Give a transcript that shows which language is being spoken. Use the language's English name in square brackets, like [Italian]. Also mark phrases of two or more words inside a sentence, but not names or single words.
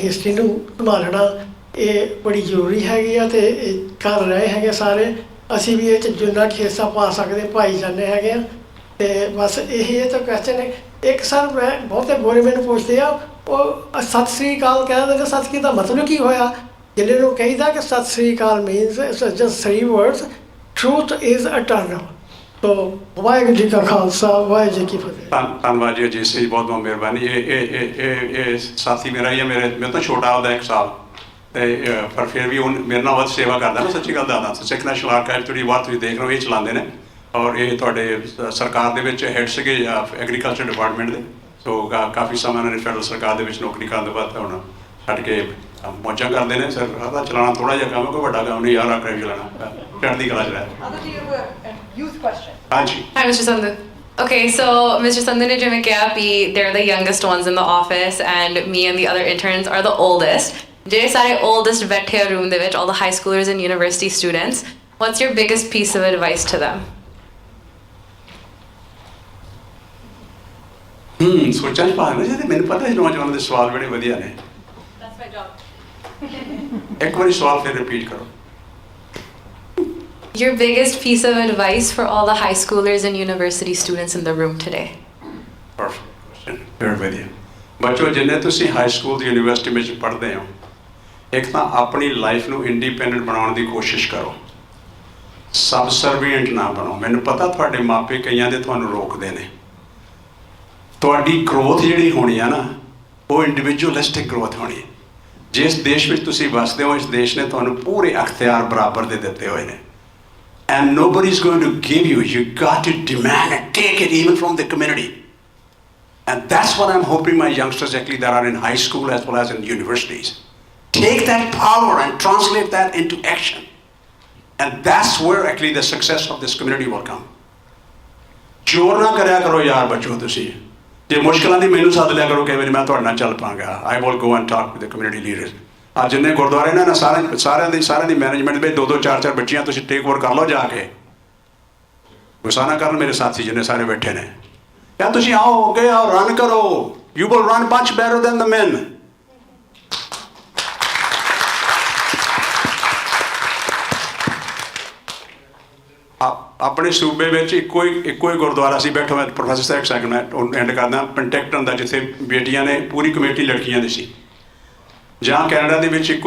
[Punjabi] ਹਿਸਟਰੀ ਨੂੰ ਸੰਭਾਲਣਾ ਇਹ ਬੜੀ ਜ਼ਰੂਰੀ ਹੈਗੀ ਆ ਤੇ ਇਹ ਕਰ ਰਹੇ ਹੈਗੇ ਸਾਰੇ ਅਸੀਂ ਵੀ ਇਹ 'ਚ ਜਿੰਨਾ ਕੁ ਹਿੱਸਾ ਪਾ ਸਕਦੇ ਪਾਈ ਜਾਂਦੇ ਹੈਗੇ ਆ ਤੇ ਬਸ ਇਹ ਤਾਂ ਕੁਐਸਚਨ ਹੈ ਇੱਕ ਸਰ ਮੈਂ ਬਹੁਤੇ ਗੋਰੇ ਮੈਨੂੰ ਪੁੱਛਦੇ ਆ ਉਹ ਸਤਿ ਸ੍ਰੀ ਅਕਾਲ ਕਹਿੰਦੇ ਨੇ ਸਤਿ ਸ੍ਰੀ ਦਾ ਮਤਲਬ ਕੀ ਹੋਇਆ ਜਿਹਨੇ ਨੂੰ ਕਹੀਦਾ ਕਿ ਸਤਿ ਸ੍ਰੀ ਅਕਾਲ [English] means it's just 3 words truth is eternal [Punjabi] ਤੋ ਵਾਹਿਗੁਰੂ ਜੀ ਕਾ ਖਾਲਸਾ ਵਾਹਿਗੁਰੂ ਜੀ ਕੀ ਫਤਿਹ ਧੰਨਵਾਦ ਜੀ ਅਜੀਤ ਸਿੰਘ ਬਹੁਤ ਬਹੁਤ ਮਿਹਰਬਾਨੀ ਇਹ ਸਾਥੀ ਮੇਰਾ ਹੀ ਹੈ ਮੇਰੇ ਤੋਂ ਛੋਟਾ ਉਹਦਾ 1 ਸਾਲ ਤੇ ਪਰ ਫਿਰ ਵੀ ਉਹ ਮੇਰੇ ਨਾਲ ਵੱਧ ਸੇਵਾ ਕਰਦਾ ਨਾ ਸੱਚੀ ਗੱਲ ਦੱਸਦਾ ਸਿੱਖ ਨੈਸ਼ਨਲ ਆਰਕਾਈਵ ਜਿਹੜੀ ਵਾਰ ਤੁਸੀਂ ਦੇਖ ਰਹੇ ਹੋ ਇਹ ਚਲਾਉਂਦੇ ਨੇ ਔਰ ਇਹ ਤੁਹਾਡੇ ਸਰਕਾਰ ਦੇ ਵਿੱਚ ਹੈਡ ਸੀਗੇ [English] agriculture department [Punjabi] ਦੇ ਸੋ ਕਾਫੀ ਸਮਾਂ ਇਹਨਾਂ ਨੇ ਫੈਡਰਲ ਸਰਕਾਰ ਦੇ ਵਿੱਚ ਨੌਕਰੀ ਕਰਨ ਤੋਂ ਬਾਅਦ ਹੁਣ ਛੱਡ ਕੇ ਮੌਜਾਂ ਕਰਦੇ ਨੇ ਸਰ ਇਹਦਾ ਚਲਾਉਣਾ ਥੋੜ੍ਹਾ ਜਿਹਾ ਕੰਮ ਕੋਈ ਵੱਡਾ ਕੰਮ ਨਹੀਂ ਯਾਰ ਆਰਕਾਈਵ ਚਲਾਉਣਾ ਚੜ੍ਹਦੀ ਕਲਾ 'ਚ ਰਹਿ [English] youth question [Punjabi] ਹਾਂਜੀ [English] Hi, Mr. Sandhu. Okay, so Mr. Sandhu [Punjabi] ਨੇ ਜਿਵੇਂ ਕਿਹਾ ਵੀ [English] they're the youngest ones in the office and me and the other interns are the oldest. [Punjabi] ਜਿਹੜੇ ਸਾਰੇ oldest ਬੈਠੇ ਆ room ਦੇ ਵਿੱਚ, [English] all the high schoolers and university students, what's your biggest piece of advice to them? [Punjabi] ਸੋਚਾਂ 'ਚ ਪਾ ਲੈਣਾ ਮੈਨੂੰ ਪਤਾ ਹੈ ਨੌਜਵਾਨਾਂ ਦੇ ਸਵਾਲ ਬੜੇ ਵਧੀਆ ਨੇ [English] that's my job [Punjabi] ਇੱਕ ਵਾਰੀ ਸਵਾਲ ਫਿਰ ਰਿਪੀਟ ਕਰੋ [English] Your biggest piece of advice for all the high schoolers and university students in the room today? Perfect question. Very [Punjabi] ਵਧੀਆ ਬੱਚੋ ਜਿੰਨੇ ਤੁਸੀਂ [English] high school [Punjabi] ਤੇ ਯੂਨੀਵਰਸਿਟੀ ਵਿੱਚ ਪੜ੍ਹਦੇ ਹੋ ਇੱਕ ਤਾਂ ਆਪਣੀ ਲਾਈਫ ਨੂੰ ਇੰਡੀਪੈਂਡੈਂਟ ਬਣਾਉਣ ਦੀ ਕੋਸ਼ਿਸ਼ ਕਰੋ ਸਬ ਸਰਵੀਐਂਟ ਨਾ ਬਣੋ ਮੈਨੂੰ ਪਤਾ ਤੁਹਾਡੇ ਮਾਪੇ ਕਈਆਂ ਦੇ ਤੁਹਾਨੂੰ ਰੋਕਦੇ ਨੇ ਤੁਹਾਡੀ ਗਰੋਥ ਜਿਹੜੀ ਹੋਣੀ ਆ ਨਾ ਉਹ [English] individualistic growth [Punjabi] ਹੋਣੀ ਹੈ ਜਿਸ ਦੇਸ਼ ਵਿੱਚ ਤੁਸੀਂ ਵਸਦੇ ਹੋ ਇਸ ਦੇਸ਼ ਨੇ ਤੁਹਾਨੂੰ ਪੂਰੇ ਅਖਤਿਆਰ ਬਰਾਬਰ ਦੇ ਦਿੱਤੇ ਹੋਏ ਨੇ [English] and nobody is going to give you. You got to demand and take it even from the community. And that's what I'm hoping my youngsters actually that are in high school as well as in universities. Take that power and translate that into action. And that's where actually the success of this community will come. [Punjabi] ਜ਼ੋਰ ਨਾ ਕਰਿਆ ਕਰੋ ਯਾਰ ਬੱਚੋ ਤੁਸੀਂ ਜੇ ਮੁਸ਼ਕਲਾਂ ਦੀ ਮੈਨੂੰ ਸੱਦ ਲਿਆ ਕਰੋ ਕਈ ਵਾਰੀ ਮੈਂ ਤੁਹਾਡੇ ਨਾਲ ਚੱਲ ਪਾਂਗਾ [English] I will go and talk with the community leaders. [Punjabi] ਅੱਜ ਜਿੰਨੇ ਗੁਰਦੁਆਰੇ ਨੇ ਨਾ ਸਾਰਿਆਂ ਦੀ ਮੈਨੇਜਮੈਂਟ ਵਿੱਚ 2-2 4-4 ਬੱਚੀਆਂ ਤੁਸੀਂ [English] take over [Punjabi] ਕਰ ਲਓ ਜਾ ਕੇ ਗੁੱਸਾ ਨਾ ਕਰਨ ਮੇਰੇ ਸਾਥੀ ਜਿੰਨੇ ਸਾਰੇ ਬੈਠੇ ਨੇ ਯਾਰ ਤੁਸੀਂ ਆਓ ਅੱਗੇ ਆਓ ਰਨ ਕਰੋ [English] you will run much better than the man [Punjabi] ਆਪਣੇ ਸੂਬੇ ਵਿੱਚ ਇੱਕੋ ਹੀ ਗੁਰਦੁਆਰਾ ਸੀ ਬੈਠੋ ਮੈਂ ਪ੍ਰੋਫੈਸਰ ਸਾਹਿਬ ਸੈਕੰਡ ਮੈਂ ਐਂਡ ਕਰਦਾ ਪੈਂਟੈਕਟਨ ਦਾ ਜਿੱਥੇ ਬੇਟੀਆਂ ਨੇ ਪੂਰੀ ਕਮੇਟੀ ਲੜਕੀਆਂ ਦੀ ਸੀ ਜਾਂ ਕੈਨੇਡਾ ਦੇ ਵਿੱਚ ਇੱਕੋ ਹੀ